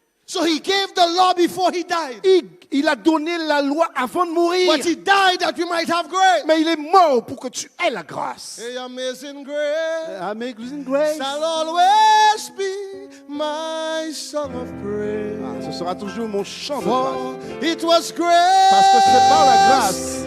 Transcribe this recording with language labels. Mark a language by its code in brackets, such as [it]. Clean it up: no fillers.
[en] So he gave the law before he died. [fr] Il a donné la loi avant de mourir. [en] But he died that we might have grace. [fr] Mais il est mort pour que tu aies la grâce. [en] Hey, amazing grace Amazing grace. shall always be my song of praise. [fr] Ah, ce sera toujours mon chant de grâce. [en] For it was grace [fr] Parce que c'est par la grâce